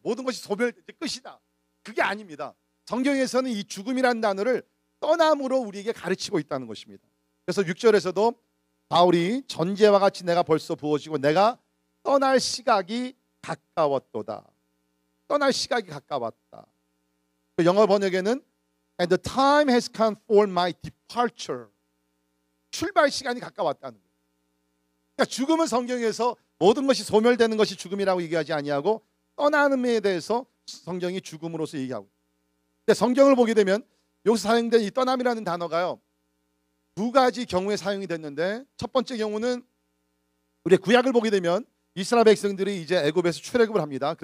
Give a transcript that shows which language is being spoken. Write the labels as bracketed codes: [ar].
[ko] 모든 것이 소멸 끝이다. 그게 아닙니다. 성경에서는 이 죽음이라는 단어를 떠남으로 우리에게 가르치고 있다는 것입니다. 그래서 6절에서도 바울이 전제와 같이 내가 벌써 부어지고 내가 떠날 시각이 가까웠도다. 떠날 시각이 가까웠다. [en] 그 영어 번역에는 And the time has come for my departure. [ko] 출발 시간이 가까웠다는 거예요. 그러니까 죽음은 성경에서 모든 것이 소멸되는 것이 죽음이라고 얘기하지 아니하고 떠나는에 대해서 성경이 죽음으로서 얘기하고. 근데 성경을 보게 되면 여기서 사용된 이 떠남이라는 단어가요, 두 가지 경우에 사용이 됐는데 첫 번째 경우는 우리 구약을 보게 되면 이스라엘 백성들이 이제 애굽에서 출애굽을 합니다.